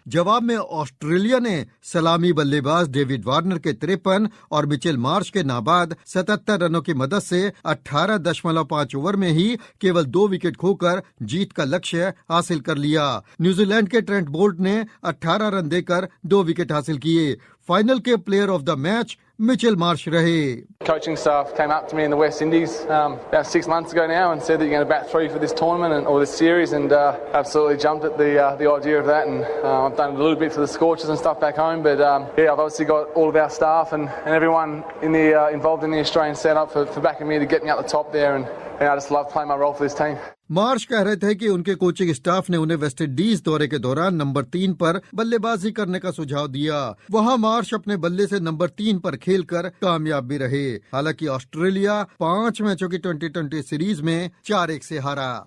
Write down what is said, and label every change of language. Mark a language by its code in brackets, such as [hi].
[hi] जवाब में ऑस्ट्रेलिया ने सलामी बल्लेबाज डेविड वार्नर के 53 और मिचेल मार्श के नाबाद 77 रनों की मदद से 18.5 ओवर में ही केवल 2 विकेट खोकर जीत का लक्ष्य हासिल कर लिया। न्यूजीलैंड के ट्रेंट बोल्ट ने 18 रन देकर 2 विकेट हासिल किए। फाइनल के player of the match Mitchell Marsh रहे। [en] Coaching staff came up to me in the West Indies about 6 months ago now and said that you're going to bat 3 for this tournament or this series, and absolutely jumped at the idea of that. And I've done a little bit for the Scorchers and stuff back home, but yeah, I've obviously got all of our staff and everyone in the involved in the Australian setup for backing me to get me up the top there, and I just love playing my role for this team. [hi] Marsh कह रहे थे कि उनके coaching staff ने उन्हें West Indies दौरे के दौरान नंबर 3 पर बल्लेबाजी करने का सुझाव दिया। वहां मार्श अपने बल्ले से नंबर 3 पर खेलकर कामयाब भी रहे। हालांकि ऑस्ट्रेलिया 5 मैचों की 2020 सीरीज में 4-1 से हारा।